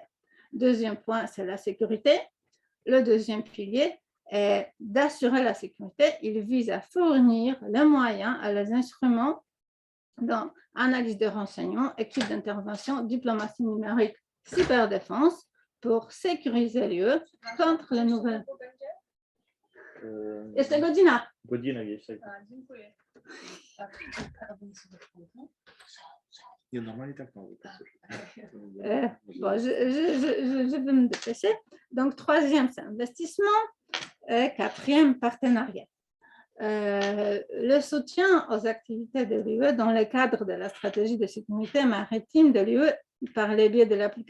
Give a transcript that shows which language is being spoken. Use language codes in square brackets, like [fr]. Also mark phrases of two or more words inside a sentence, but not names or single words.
[fr] Deuxième point, c'est la sécurité. Le deuxième pilier est d'assurer la sécurité. Il vise à fournir les moyens et les instruments dans analyse de renseignements, équipe d'intervention, diplomatie numérique, cyberdéfense pour sécuriser l'UE contre les nouvelles. [pl] Jeszcze godzina. Godzina jest. Dziękuję. Nie, normalnie tak mówię. [fr] Bon, je vais me dépêcher. Donc, troisième, c'est investissement. Quatrième, partenariat. Le soutien aux activités de l'UE dans le cadre de la stratégie de sécurité maritime de l'UE par le biais de l'application